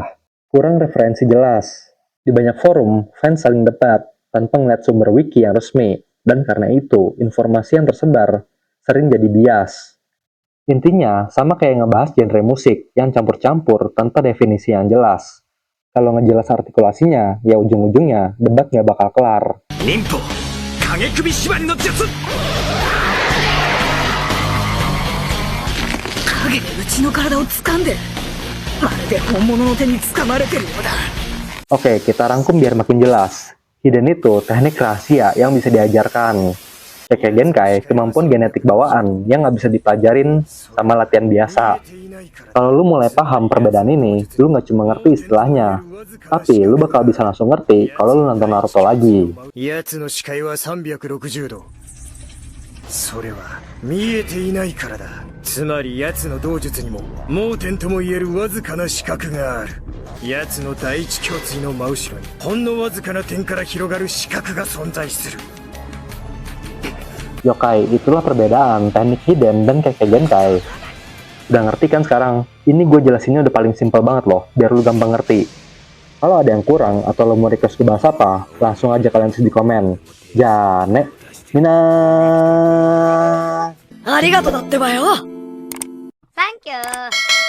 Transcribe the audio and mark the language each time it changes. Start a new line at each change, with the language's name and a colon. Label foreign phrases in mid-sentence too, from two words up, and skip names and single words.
Indonesian: Kurang referensi jelas. Di banyak forum, fans saling debat tanpa ngeliat sumber wiki yang resmi, dan karena itu, informasi yang tersebar sering jadi bias. Intinya, sama kayak ngebahas genre musik yang campur-campur tanpa definisi yang jelas. Kalau ngejelas artikulasinya, ya ujung-ujungnya debat nggak bakal kelar.
Japanese: 忍法影首縛りの術影でうちの体を掴んでる。まるで本物の手に掴まれてるようだ。
Indonesian: Oke, kita rangkum biar makin jelas. Hidden itu teknik rahasia yang bisa diajarkan. Keke Genkai, kemampuan genetik bawaan yang nggak bisa dipelajarin sama latihan biasa. Kalau lu mulai paham perbedaan ini, lu nggak cuma ngerti istilahnya, tapi lu bakal bisa langsung ngerti kalau lu nonton Naruto lagi.
Japanese: 奴の視界は360度それは見えていないからだつまり奴の道術にも盲点ともいえるわずかな視覚がある奴の第一胸椎の真後ろにほんのわずかな点から広がる視覚が存在する
Indonesian: Yokai, itulah perbedaan teknik hidden dan Keke Genkai. Udah ngerti kan sekarang? Ini gue jelasinnya udah paling simpel banget loh, biar lu gampang ngerti. Kalau ada yang kurang atau lo mau request gue bahas apa, langsung aja kalian tulis di komen.
Japanese: じゃね、みんな. ありがとうだってばよ。サンキュー。